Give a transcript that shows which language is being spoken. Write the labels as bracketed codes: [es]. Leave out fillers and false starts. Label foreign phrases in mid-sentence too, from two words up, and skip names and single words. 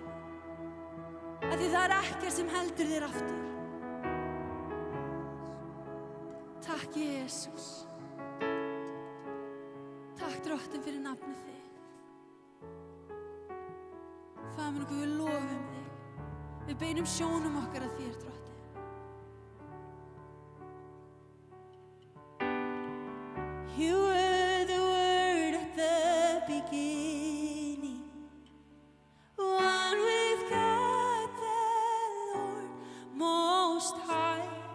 [is] Af því það er ekkert sem heldur þér aftur. Takk, Jesús. Takk, Drottinn, fyrir nafnið þig. Faðir minn og Guð, við lofum þig. Við beinum sjónum okkar að þér, Drottinn. [en] You were the Word at the beginning, one with God the Lord Most High.